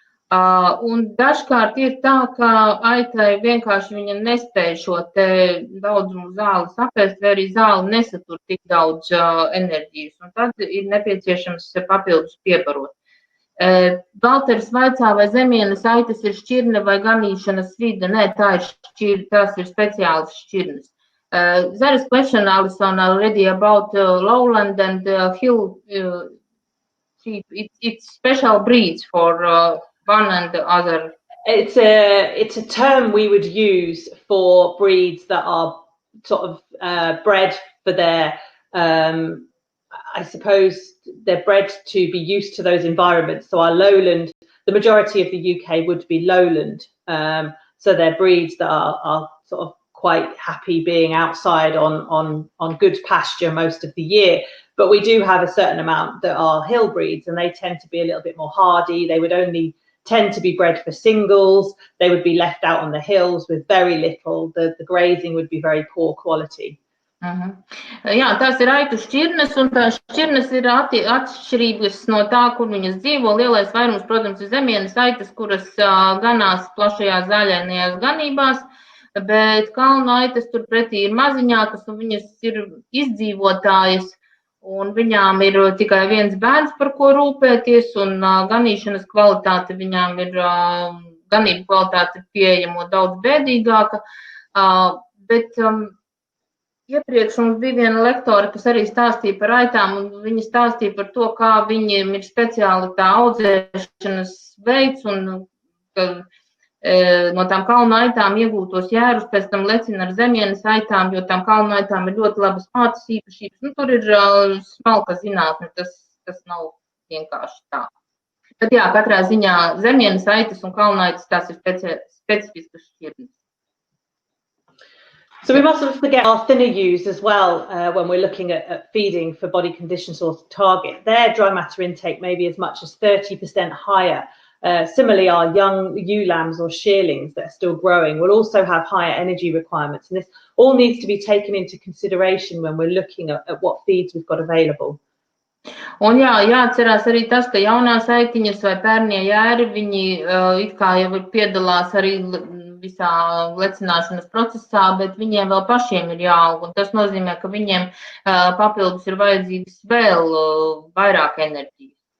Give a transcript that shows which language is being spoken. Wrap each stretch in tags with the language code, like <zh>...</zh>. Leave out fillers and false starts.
<lv>Un dažkārt ir tā, ka aitai vienkārši viņa nespēja šo te daudzumu zāles apēst, vai arī zāle nesatur tik daudz enerģijas. Un tad ir nepieciešams papildus piebarot. Valteris vaicā, vai zemienes aitas ir šķirne vai ganīšanas vide. Nē, tās ir speciālas šķirnes.</lv> <en>There is question, Alison, already about lowland and hill sheep. It's special breeds for one and the other. It's a term we would use for breeds that are sort of bred for their I suppose they're bred to be used to those environments. So our lowland, the majority of the UK would be lowland. So they're breeds that are sort of quite happy being outside on good pasture most of the year. But we do have a certain amount that are hill breeds, and they tend to be a little bit more hardy. They would only tend to be bred for singles. They would be left out on the hills with very little. The grazing would be very poor quality.</en> <lv>Jā, tās ir aitu šķirnes, un tās šķirnes ir atšķirīgas no tā, kur viņas dzīvo. Lielais vairums, protams, ir zemienes aitas, kuras ganās plašajās zaļainajās ganībās, bet kalnu aitas turpretī ir maziņākas, un viņas ir izdzīvotājas, un viņām ir tikai viens bērns, par ko rūpēties, un ganīšanas kvalitāte viņām ir, ganību kvalitāte ir pieejama daudz bēdīgāka, bet iepriekš mums bija viena lektore, kas arī stāstīja par aitām, un viņa stāstīja par to, kā viņiem ir speciāli tā audzēšanas veids, un ka no tām kalnu aitām iegūtos jērus pēc tam lecina ar zemienes aitām, jo tām kalnu aitām ir ļoti labas mātes īpašības. Tur ir smalka zinātne, tas nav vienkārši tā. Tad jā, katrā ziņā zemienes aitas un kalnaitas tās ir specifiskas šķirnes.</lv> <en>So we mustn't forget our thinner ewes as well when we're looking at feeding for body condition source target. Their dry matter intake may be as much as 30% higher. Similarly, our young ewe lambs or shearlings that are still growing will also have higher energy requirements. And this all needs to be taken into consideration when we're looking at what feeds we've got available.</en> <lv>Un jā, jāatcerās arī tas, ka jaunās aitiņas vai pērnie jēri, viņi it kā jau piedalās arī visā lecināšanas procesā, bet viņiem vēl pašiem ir jāaug. Un tas nozīmē, ka viņiem papildus ir vajadzīgs vēl vairāk enerģijas.</lv>